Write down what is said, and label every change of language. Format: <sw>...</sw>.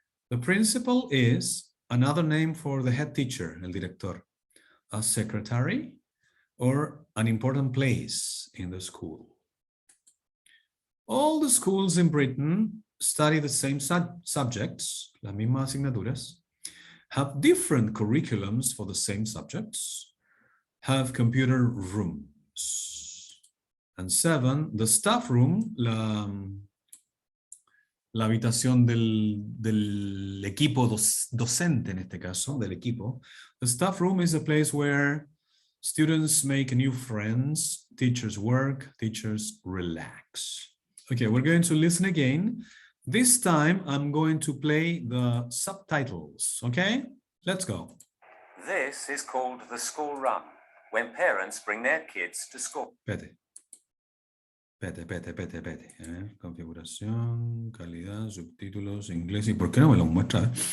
<en>The principal is another name for the head teacher,</en> <es>el director,</es> <en>a secretary, or an important place in the school. All the schools in Britain study the same subjects,</en> <es>las mismas asignaturas,</es> <en>have different curriculums for the same subjects, have computer rooms. And 7, the staff room,</en> <es>la habitación del equipo docente en este caso, del equipo.</es> <en>The staff room is a place where students make new friends, teachers work, teachers relax. Okay, we're going to listen again. This time I'm going to play the subtitles, okay? Let's go. This is called the school run, when parents bring their kids to school.</en> <es>Espérate. Pete. A ver, configuración, calidad, subtítulos, inglés. ¿Y por qué no me lo muestra?</es>